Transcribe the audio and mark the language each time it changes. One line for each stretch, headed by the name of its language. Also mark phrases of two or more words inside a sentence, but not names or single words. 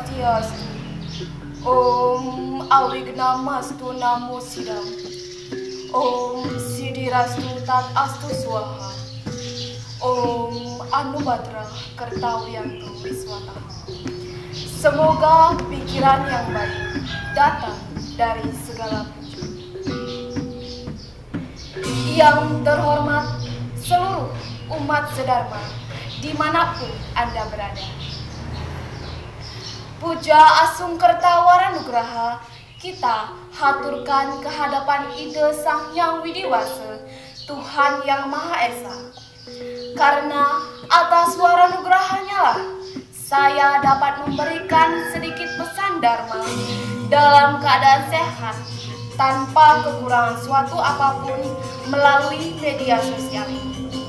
Sanskrit: Swastiastu. Om Awignamastu Namo Sidam. Om Sidirastu Tat Astu Swaha. Om Anubhadra Kertawiyantu Wiswata.
Indonesian: Semoga pikiran yang baik datang dari segala penjuru. Yang terhormat seluruh umat sedharma dimanapun Anda berada. Puja Asung Kertawaranugraha kita haturkan kehadapan Ide Sang Hyang Widiwasa, Tuhan Yang Maha Esa. Karena atas waranugrahanya lah saya dapat memberikan sedikit pesan Dharma dalam keadaan sehat tanpa kekurangan suatu apapun melalui media sosial ini.